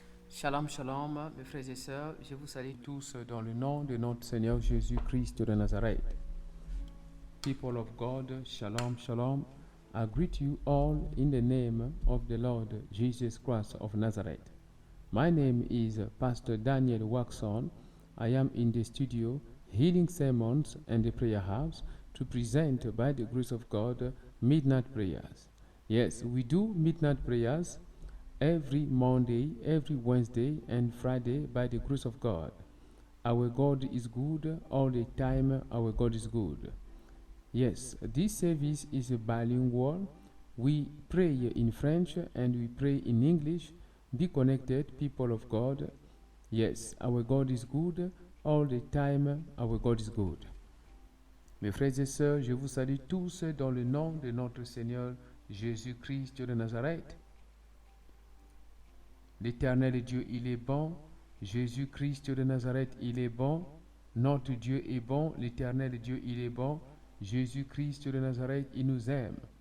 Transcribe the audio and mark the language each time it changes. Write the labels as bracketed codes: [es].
[fr] Shalom, shalom, mes frères et sœurs, je vous salue tous dans le nom de notre Seigneur Jésus-Christ de Nazareth. [en] People of God, shalom, shalom. I greet you all in the name of the Lord Jesus Christ of Nazareth. My name is Pastor Daniel Waxon. I am in the studio, Healing Sermons and the Prayer House, to present, by the grace of God, midnight prayers. Yes, we do midnight prayers every Monday, every Wednesday, and Friday by the grace of God. Our God is good all the time. Our God is good. Yes, this service is bilingual. We pray in French and we pray in English. Be connected, people of God. Yes, our God is good all the time. Our God is good. [fr] Mes frères et sœurs, je vous salue tous dans le nom de notre Seigneur Jésus-Christ de Nazareth. L'Éternel Dieu, il est bon. Jésus-Christ de Nazareth, il est bon. Notre Dieu est bon. L'Éternel Dieu, il est bon. Jésus-Christ de Nazareth, il nous aime.